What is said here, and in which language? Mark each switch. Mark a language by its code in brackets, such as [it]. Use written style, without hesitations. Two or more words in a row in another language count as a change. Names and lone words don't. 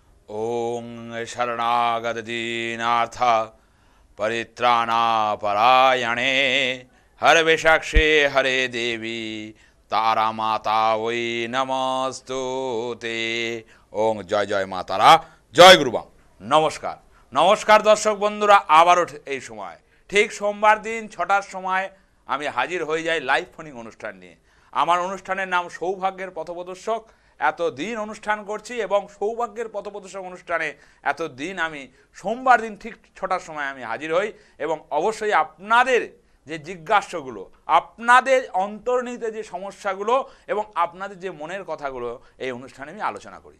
[sa] ओं शरणागतदीनार्थ परित्राणापरायणे हरविषाक्षे हरे देवी तारा माता वै नमस्तुते। [bn] ওঁ জয় জয় মা তারা, জয় গুরুবা। নমস্কার নমস্কার দর্শক বন্ধুরা, আবারও এই সময় ঠিক সোমবার দিন ৬টার সময় আমি হাজির হয়ে যাই লাইভ ফোনিং অনুষ্ঠান নিয়ে। আমার অনুষ্ঠানের নাম সৌভাগ্যের পথপ্রদর্শক। এতদিন অনুষ্ঠান করছি এবং সৌভাগ্যের পথপ্রদর্শক অনুষ্ঠানে এতদিন আমি সোমবার দিন ঠিক ৬টার সময় আমি হাজির হই এবং অবশ্যই আপনাদের যে জিজ্ঞাসাগুলো, আপনাদের অন্তর্নিহিত যে সমস্যাগুলো এবং আপনাদের যে মনের কথাগুলো এই অনুষ্ঠানে আমি আলোচনা করি।